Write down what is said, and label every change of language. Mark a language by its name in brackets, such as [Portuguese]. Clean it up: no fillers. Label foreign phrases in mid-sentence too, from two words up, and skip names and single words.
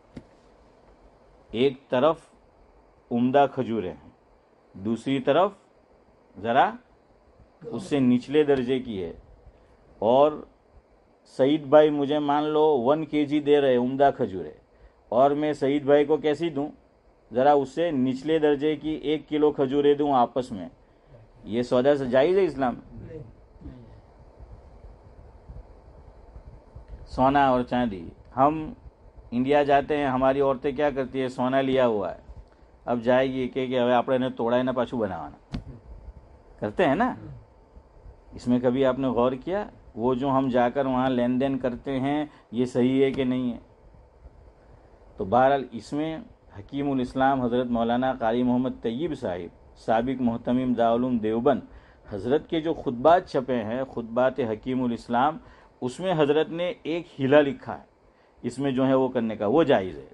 [Urdu] ایک طرف عمدہ کھجوریں ہیں، دوسری طرف ذرا اس سے نچلے درجے کی ہے، اور سعید بھائی مجھے مان لو 1 kg دے رہے عمدہ کھجوریں، اور میں سعید بھائی کو کیسی دوں، ذرا اس سے نچلے درجے کی 1 کلو کھجوریں دوں آپس میں, یہ سودا سے جائز ہے اسلام میں؟ سونا اور چاندی، ہم انڈیا جاتے ہیں، ہماری عورتیں کیا کرتی ہے، سونا لیا ہوا ہے، اب جائے گی کہ [Gujarati] હવે આપણે એને તોડાઈને પાછું બનાવવાના، [Urdu] کرتے ہیں نا؟ اس میں کبھی آپ نے غور کیا وہ جو ہم جا کر وہاں لین دین کرتے ہیں یہ صحیح ہے کہ نہیں ہے؟ تو بہرحال اس میں حکیم الاسلام حضرت مولانا قاری محمد طیب صاحب سابق محتمم دارالعلوم دیوبند حضرت کے جو خطبات چھپے ہیں، خطبات حکیم الاسلام، اس میں حضرت نے ایک ہیلا لکھا ہے اس میں جو ہے وہ کرنے کا، وہ جائز ہے۔